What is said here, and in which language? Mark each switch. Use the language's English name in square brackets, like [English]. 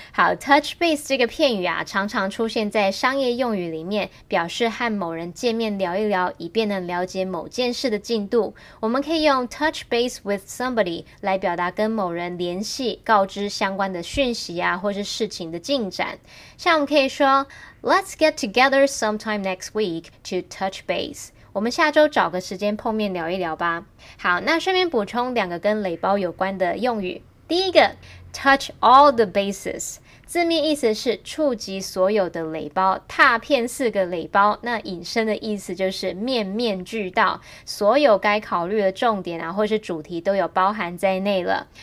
[Chinese] 好， touch base 这个片语常常出现在商业用语里面，表示和某人见面聊一聊，以便能了解某件事的进度。我们可以用 touch base with somebody 来表达跟某人联系，告知相关的讯息或是事情的进展。像我们可以说 [English] Let's get together sometime next week to touch base。 [Chinese] 我们下周找个时间碰面聊一聊吧。好，那顺便补充两个跟垒包有关的用语。第一个 touch all the bases， 字面意思是触及所有的垒包，踏遍4个垒包，那引申的意思就是面面俱到，所有该考虑的重点或是主题都有包含在内了。